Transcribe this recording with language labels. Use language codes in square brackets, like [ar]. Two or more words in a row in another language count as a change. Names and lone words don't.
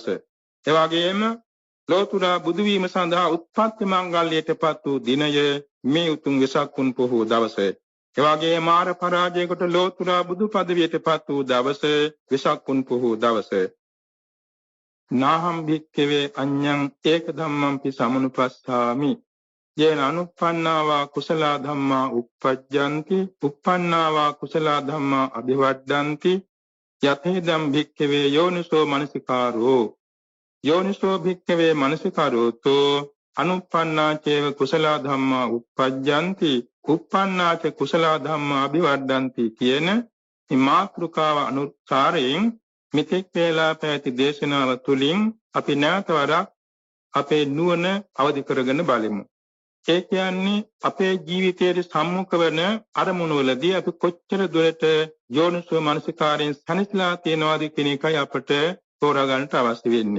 [si] එවාගෙම ලෝතුරා බුදු වීම සඳහා උත්පත්ති මංගල්‍යයටපත් වූ දිනය මේ උතුම් වෙසක් පුන් පොහෝ දවසේ. එවාගේ මාර පරාජයකට ලෝතුරා බුදු පදවියටපත් වූ දවස වෙසක් පුන් පොහෝ දවසේ. [pi] නාහම් භික්ඛවේ අඤ්ඤං ඒක ධම්මංපි සමනුපස්සාමි යේන අනුප්පන්නාවා කුසල ධම්මා uppajjanti uppannāvā කුසල ධම්මා අභිවද්දන්ති යතේදම් භික්ඛවේ යෝනිසෝ මනසිකාරෝ යෝනිසෝ භික්ඛවේ මනසිකාරෝතෝ අනුප්පන්නා චේව කුසල ධම්මා uppajjanti uppannā ච කුසල ධම්මා අභිවද්දන්ති [si] කියන මේ මාතෘකාව අනුසාරයෙන් මිත්‍යක් වේලා පැති දේශනාව තුළින් අපි නැවත වරක් අපේ නුවණ අවදි කරගෙන බලමු. ඒ කියන්නේ අපේ ජීවිතයේ සම්මුඛ වන අරමුණවලදී අපි කොච්චර දුරට යෝනිසෝ මනසිකාරයෙන් සැනසීලා තියනවාද කියන එකයි අපට තෝරා ගන්නට අවශ්‍ය වෙන්නේ.